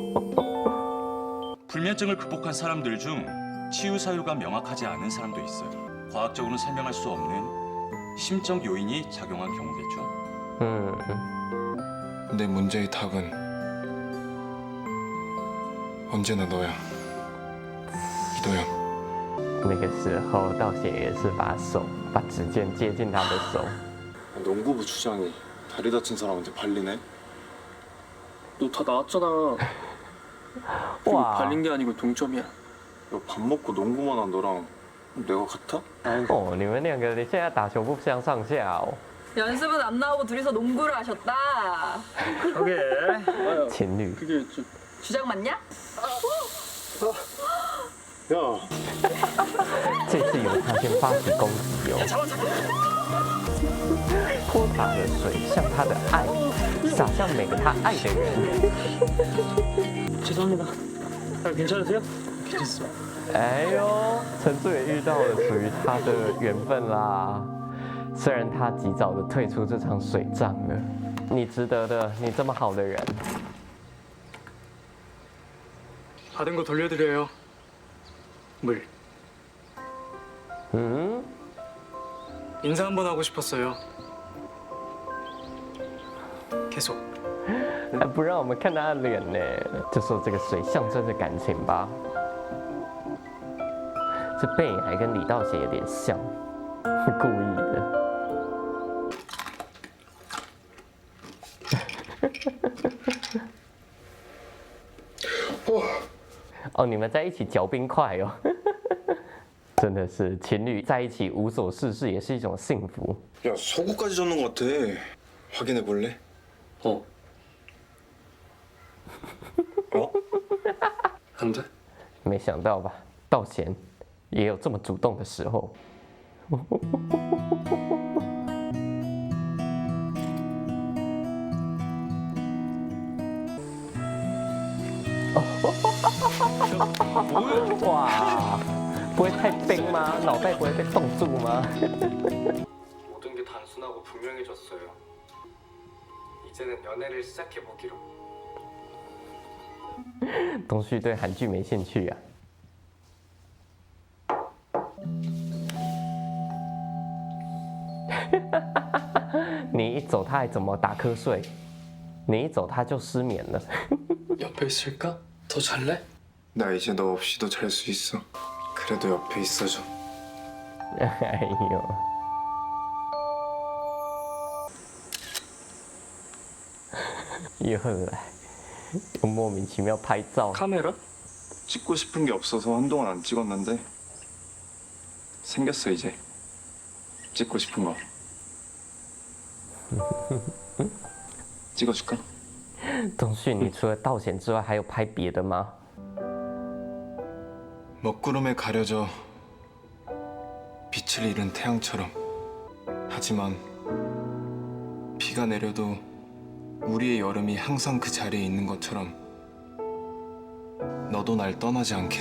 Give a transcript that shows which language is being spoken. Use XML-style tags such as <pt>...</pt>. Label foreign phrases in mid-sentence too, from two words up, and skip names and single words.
<ko>불면증을 극복한 사람들 중 치유 사유가 명확하지 않은 사람도 있어요. 과학적으로는 설명할 수 없는 심적 요인이 작용한 경우겠죠. 내 문제의 답은 언제나 너야. 이도현.</ko> <zh>那个时候，道贤也是把指尖接近他的手。</zh> <ko>농구부 주장이 다리 다친 사람한테 발리네? 너 다 나왔잖아. 그리고 와. 발린 게 아니고 동점이야. 야, 밥 먹고 농구만 한 너랑 내가 같아?</ko> <zh>哦，你们2个现在打球不相上下哦，</zh> <ko>연습은 안 나오고 둘이서 농구를 하셨다. 저게.</ko> <zh>情侣。</zh> <ko>그게 좀. 주장 맞냐? 야,</ko> <zh>这次有发现发起攻击哦，泼洒的水像他的爱，洒向每个他爱的人。</zh> <ko>죄송합니다. 괜찮으세요? 괜찮습니다.</ko> <zh>哎呦，陈志远遇到了属于他的缘分啦。虽然他及早的退出这场水仗了，你值得的，你这么好的人。</zh> <ko>받은 거 돌려드려요. 물. 인사 한번 하고 싶었어요. 계속.</ko> <zh>还不让我们看他的脸呢，就说这个水象征着感情吧。这背影还跟李道贤有点像，故意的。哦，你们在一起嚼冰块哦，真的是情侣在一起无所事事也是一种幸福。</zh> <ko>야, 서구까지 젖는 것 같아. 확인해 볼래? 어. 어? 안 돼?</ko> <zh>没想到吧，道贤也有这么主动的时候。哇，不会太冰吗？脑袋不会被冻住吗？</zh> <ko>모든 게 단순하고 분명해졌어요. 이제는 연애를 시작해보기로.</ko> <zh>东旭对韩剧没兴趣啊。你一走，他还怎么打瞌睡？你一走，他就失眠了。</zh> <ko>옆에 있을까? 더 잘래? 나 이제 너 없이도 잘 수 있어. 그래도 옆에 있어줘.</ko> <zh>哎呦，又来，又莫名其妙拍照。</zh> <ko>카메라? 찍고 싶은 게 없어서 한동안 안 찍었는데 생겼어 이제. 찍고 싶은 거. 찍어줄까?</ko> <zh>东旭，你除了道贤之外，还有拍别的吗？</zh> <ko>먹구름에 가려져 빛을 잃은 태양처럼. 하지만 비가 내려도 우리의 여름이 항상 그 자리에 있는 것처럼 너도 날 떠나지 않기를.</ko>